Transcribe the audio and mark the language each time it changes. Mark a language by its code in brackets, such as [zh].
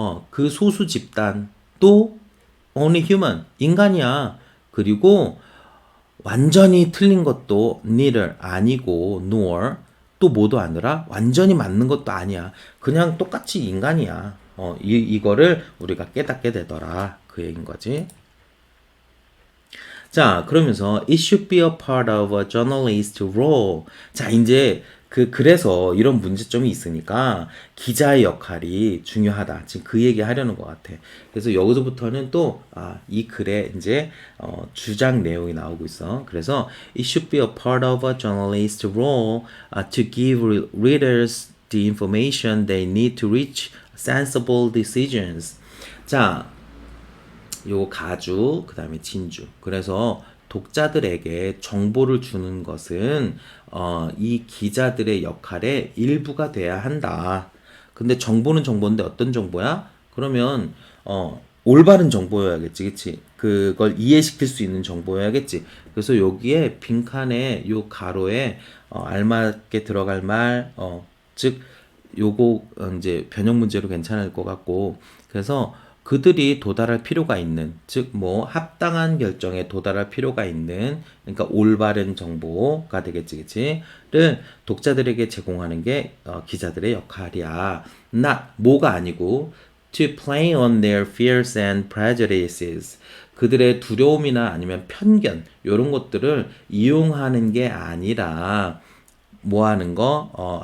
[ko] 그 소수 집단 또 only human 인간이야. 그리고 완전히 틀린 것도 neither 아니고 nor 또 뭐도 아니라 완전히 맞는 것도 아니야. 그냥 똑같이 인간이야. 이거를 우리가 깨닫게 되더라. 그 얘기인 거지. 자, 그러면서 [en] it should be a part of a journalist role. [ko] 자, 이제 그래서 이런 문제점이 있으니까 기자의 역할이 중요하다. 지금 그 얘기 하려는 것 같아. 그래서 여기서부터는 또, 이 글에 이제, 주장 내용이 나오고 있어. 그래서 [en] it should be a part of a journalist role to give readers the information they need to reach sensible decisions. [ko] 자, 요 가주, 그 다음에 진주. 그래서 독자들에게 정보를 주는 것은 이 기자들의 역할의 일부가 돼야 한다. 근데 정보는 정보인데 어떤 정보야? 그러면 올바른 정보여야겠지, 그치? 그걸 이해시킬 수 있는 정보여야겠지. 그래서 여기에 빈칸에 요 가로에 알맞게 들어갈 말, 즉 요거 이제 변형 문제로 괜찮을 것 같고, 그래서 그들이 도달할 필요가 있는, 즉 뭐 합당한 결정에 도달할 필요가 있는, 그러니까 올바른 정보가 되겠지, 그치?를 독자들에게 제공하는 게 기자들의 역할이야. 뭐가 아니고 [en] to play on their fears and prejudices. [ko] 그들의 두려움이나 아니면 편견 이런 것들을 이용하는 게 아니라 뭐 하는 거?